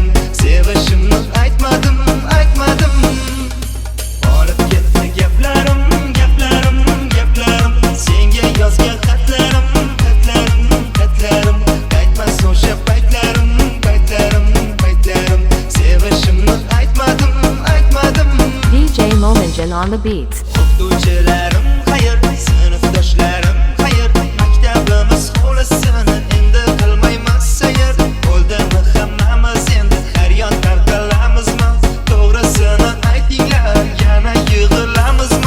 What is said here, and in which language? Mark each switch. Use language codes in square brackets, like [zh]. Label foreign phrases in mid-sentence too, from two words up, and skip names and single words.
[uz] Sevishimni aytmadim, aytmadim. Olib ketdi gaplarim, gaplarim, gaplarim, senga yozgan xatlarim, xatlarim, xatlarim. Qaytmas o'sha paytlarim, paytlarim, paytlarim. Sevishimni aytmadim, aytmadim. [en] DJ Momenjan on the beat. [uz] O'qituvchilarim xayr, sinfdoshlarim xayr, maktabimiz hovlisini endi qilmaymiz sayr. Bo'ldimi hammamiz endi har yon tarqalamizmi? To'g'risini aytinglar, yana yig'ilamizmi?